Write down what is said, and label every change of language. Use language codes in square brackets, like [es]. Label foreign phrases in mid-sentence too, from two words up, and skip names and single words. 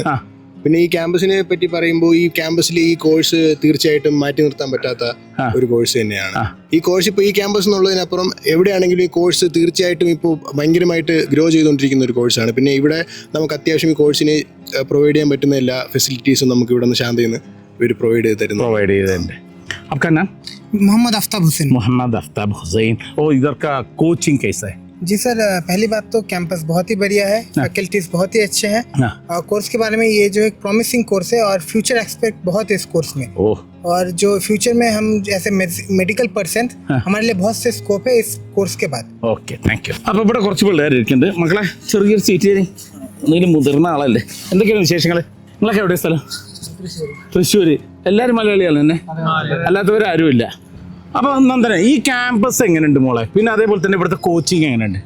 [ml] പിന്നെ ഈ ക്യാമ്പസിനെ പറ്റി പറയുമ്പോൾ ഈ ക്യാമ്പസിൽ ഈ കോഴ്സ് തീർച്ചയായിട്ടും മാറ്റി നിർത്താൻ പറ്റാത്ത ഒരു കോഴ്സ് തന്നെയാണ്. ഈ കോഴ്സ് ഇപ്പോൾ ഈ ക്യാമ്പസ് എന്നുള്ളതിനപ്പുറം എവിടെയാണെങ്കിലും ഈ കോഴ്സ് തീർച്ചയായിട്ടും ഇപ്പോൾ ഭയങ്കരമായിട്ട് ഗ്രോ ചെയ്തുകൊണ്ടിരിക്കുന്ന ഒരു കോഴ്സാണ്. പിന്നെ ഇവിടെ നമുക്ക് അത്യാവശ്യം ഈ കോഴ്സിന് പ്രൊവൈഡ് ചെയ്യാൻ പറ്റുന്ന എല്ലാ ഫെസിലിറ്റീസും നമുക്ക് ഇവിടെ നിന്ന് ശാന്തയിൽ ഇവർ പ്രൊവൈഡ് ചെയ്ത് തരുന്നുണ്ട്. [hi] आपका नाम? मोहम्मद आफ्ताब हुसैन. ओ, इधर का कोचिंग कैसा है? जी सर, पहली बात तो कैंपस बहुत ही बढ़िया है, फैकल्टीज बहुत ही अच्छे हैं, और कोर्स के बारे में ये जो एक [en] promising course [hi] है और [en] future expect [hi] बहुत है इस कोर्स में. और जो फ्यूचर में हम जैसे [en] medical person [hi] हमारे लिए बहुत से स्कोप है इस कोर्स के बाद. [en] okay, thank you. [ml] അപ്പോൾ ഇവിടെ കുറച്ച് പിള്ളേരിക്കുന്നുണ്ട്. മക്കളെ, ചെറിയൊരു സീറ്റ് തരും. എന്തെങ്കിലും മുതിർന്ന ആളല്ലേ? എന്തൊക്കെയാണ് വിശേഷങ്ങൾ? നിങ്ങളൊക്കെ എവിടെ സ്ഥലം? തൃശ്ശൂർ. എല്ലാവരും മലയാളികളാണ് തന്നെ, അല്ലാത്തവരാരും ഇല്ല. അപ്പൊ നന്ദന, ഈ ക്യാമ്പസ് എങ്ങനെയുണ്ട് മോളെ? പിന്നെ അതേപോലെ തന്നെ ഇവിടുത്തെ കോച്ചിങ് എങ്ങനെയുണ്ട്?